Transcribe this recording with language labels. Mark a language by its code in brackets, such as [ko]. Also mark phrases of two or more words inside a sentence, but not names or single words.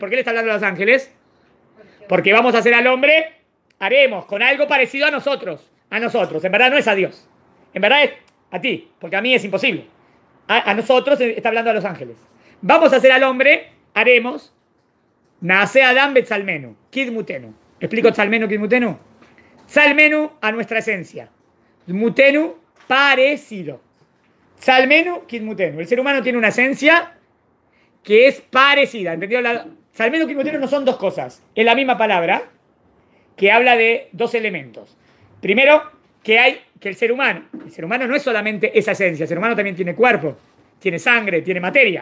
[es] ¿Por qué le está hablando a los ángeles? Porque vamos a hacer al hombre, haremos con algo parecido a nosotros. A nosotros. En verdad no es a Dios. En verdad es a ti, porque a mí es imposible. A nosotros está hablando a los ángeles. Vamos a hacer al hombre, haremos, nace Adán [he] בצלמנו כדמותנו. [es] ¿Explico [he] צלמנו כדמותנו? [es] Tzalmenu a nuestra esencia. Mutenu, parecido. [he] צלמנו כדמותנו. [es] El ser humano tiene una esencia que es parecida. ¿Entendió? [he] צלמנו כדמותנו [es] no son dos cosas. Es la misma palabra que habla de dos elementos. Primero, que el ser humano no es solamente esa esencia, el ser humano también tiene cuerpo, tiene sangre, tiene materia.